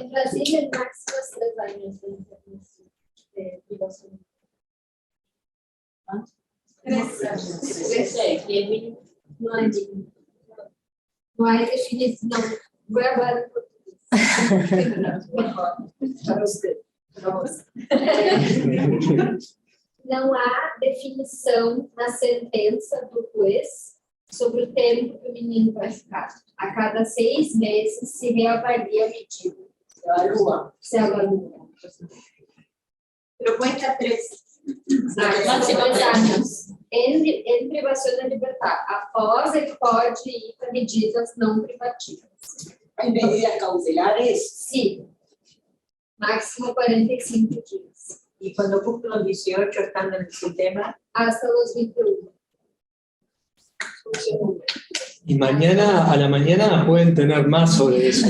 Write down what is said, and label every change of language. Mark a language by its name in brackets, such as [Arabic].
[Spanish] En Brasil el máximo es 3 años de privación. 3 años. 6, y el mínimo. No hay mínimo. No hay definición. Voy a hablar en portugués. Mejor. Para usted. Vamos. [Portuguese] Não há definição na sentença do juiz sobre o tempo que o menino vai ficar. A cada 6 meses se reavalia a medida. Se avalua. [Spanish] Pero cuenta 3. [Portuguese] Máximo 2 anos. Em privação da liberdade. Após, ele pode ir para medidas não privativas. [Spanish] ¿Hay medidas cautelares? [Portuguese] Sim. Máximo 45 dias. [Spanish] Y cuando cumplen los 18 están en el sistema. Hasta los 21. Y mañana a la mañana pueden tener más sobre eso.